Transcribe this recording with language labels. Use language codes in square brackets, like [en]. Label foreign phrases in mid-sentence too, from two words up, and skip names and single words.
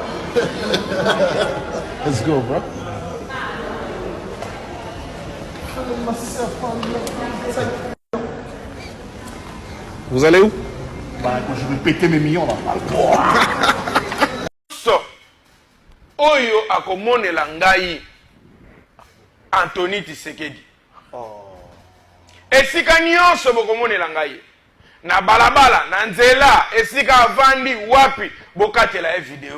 [en] Let's go, bro. [fr] Vous allez où? Bah, quand je vais péter mes millions là. So, [ln] Oyo akomonela ngai Anthony Tshisekedi. Esika nyonso bokomonela ngai. Na balabala, na nzela, esika avandi wapi bokatela e video.